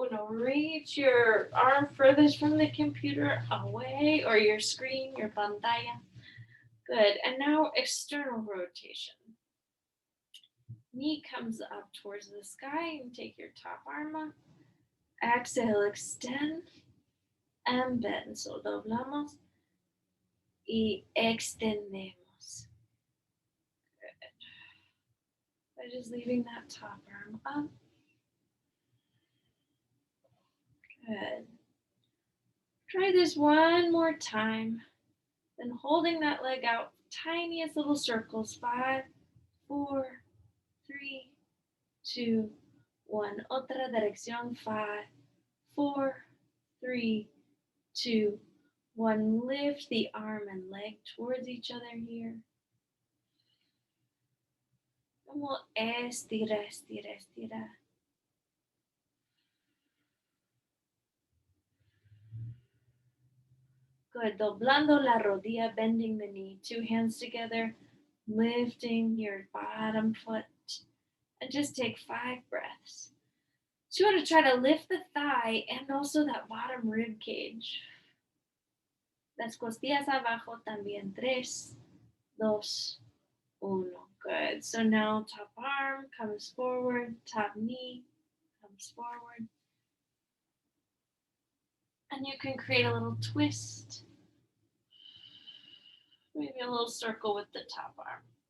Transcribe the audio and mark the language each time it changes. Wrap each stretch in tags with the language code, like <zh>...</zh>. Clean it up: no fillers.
<en>Reach your arm furthest from the computer away or your screen, your pantalla. Good. And now external rotation. Knee comes up towards the sky and take your top arm up. Exhale, extend and bend.</en> <es>So doblamos y extendemos.</es> <en>Good. By just leaving that top arm up. Good. Try this one more time. Then holding that leg out, tiniest little circles. 5, 4, 3, 2, 1.</en> <es>Otra dirección. 5, 4, 3, 2, 1.</es> <en>Lift the arm and leg towards each other here. And we'll</en> <es>estira, estira, estira.</es> <en>Good.</en> <es>Doblando la rodilla,</es> <en>bending the knee. 2 hands together, lifting your bottom foot. And just take 5 breaths. So you want to try to lift the thigh and also that bottom rib cage.</en> <es>Las costillas abajo también.</es> <en>3, 2, 1. Good. So now top arm comes forward, top knee comes forward. And you can create a little twist. Maybe a little circle with the top arm.</en>